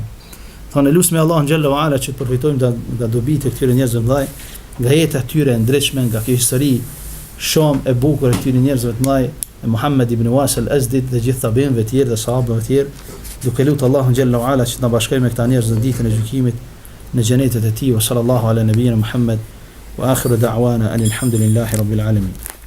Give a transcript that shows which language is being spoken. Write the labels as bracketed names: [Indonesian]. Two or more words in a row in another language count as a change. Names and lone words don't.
[Albanian] Thonë, lusë me Allah në [Arabic] جل وعلا [Albanian] që të përfitojmë nga dobit e këtyre njerëzve mëdhaj, nga jetë tyre ndryshme, nga kjo histori shumë e bukur e këtyre njerëzve të mëdhaj, e Muhammed ibn Wasi al-Azdit dhe gjithë tabinëve të tjerë dhe sahabëve të tjerë, duke lutë Allahun [Arabic] جل وعلا [Albanian] që të na bashkojë me këta njerëz në ditën e gjykimit në xhenetet e tij. [Arabic] وصلى الله على نبينا محمد وآخر دعوانا الحمد لله رب العالمين.